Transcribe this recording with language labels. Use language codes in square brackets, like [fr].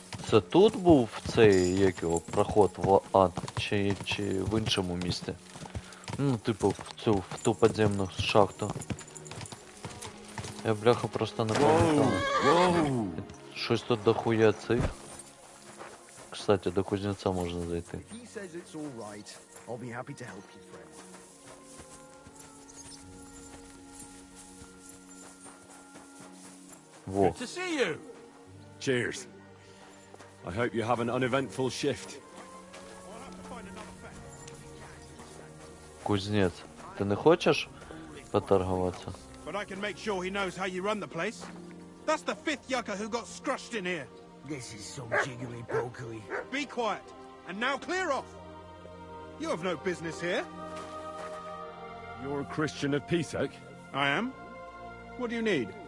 [uk] Це тут був цей, як його, проход в ад, чи в іншому місті? Ну, типу, в ту підземну шахту. Я, бляха, просто не пам'ятаю. Щось тут дохуя цих. Кстати, до кузнеця можна зайти. [en] If he says it's all right, I'll be happy to help you, friend. [uk] Во. [en] To see you! Cheers. I hope you have an uneventful shift. [uk] Кузнець. Ти не хочеш поторгуватися? [en] But I can make sure he knows how you run the place. That's the fifth yucca who got scrushed in here. This is so jiggery-pokery. Be quiet. And now clear off. You have no business here. You're a Christian of Pisek? I am. What do you need?